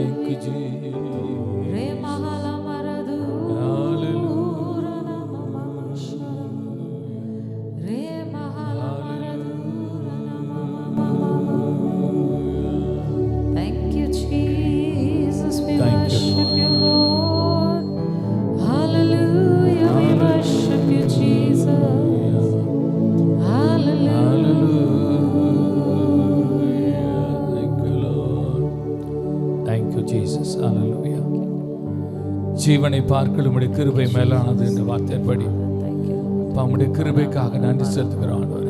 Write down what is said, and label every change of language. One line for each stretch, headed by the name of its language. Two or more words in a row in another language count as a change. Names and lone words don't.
English: you, Jesus. Re mahala maradu. Hallelujah. Re mahala maradu. Thank you, Jesus. We Thank you, worship you, Lord. Hallelujah. We worship you, Jesus.
Tamil: ஜீவனை பார்க்கலும் உம்முடைய கிருபை மேலானது என்ற வார்த்தைப்படி உம்முடைய கிருபைக்காக நன்றி செலுத்துகிறோம் ஆண்டவரே.